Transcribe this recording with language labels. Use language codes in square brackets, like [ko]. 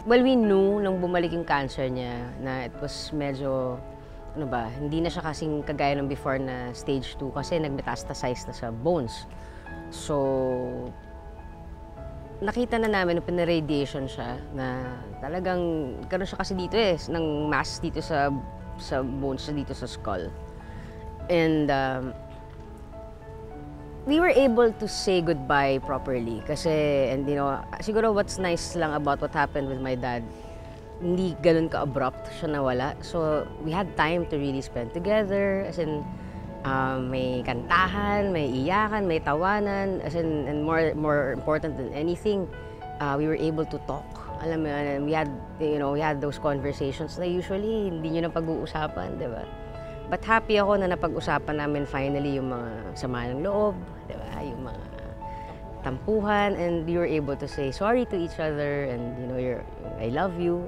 [en] Well, we knew [tl] nung bumalik yung cancer niya na it was medyo, hindi na siya kasing kagaya ng before na stage 2 kasi nag-metastasize na sa bones. So, nakita na namin nung pinaradiation siya na talagang karoon siya kasi dito ng mass dito sa bones, dito sa skull. [en] And we were able to say goodbye properly kasi, and siguro what's nice lang about what happened with my dad, [tl] hindi ganun ka-abrupt siya nawala. [en] So, we had time to really spend together, as in, [tl] may kantahan, may iyakan, may tawanan, [en] as in, and more important than anything, we were able to talk. [tl] Alam mo yun, [en] we had those conversations [tl] na usually hindi nyo na pag-uusapan, di ba? But happy ako na napag-usapan namin finally yung mga sama ng loob, di ba? Yung mga tampuhan, [en] and we were able to say sorry to each other, and I love you.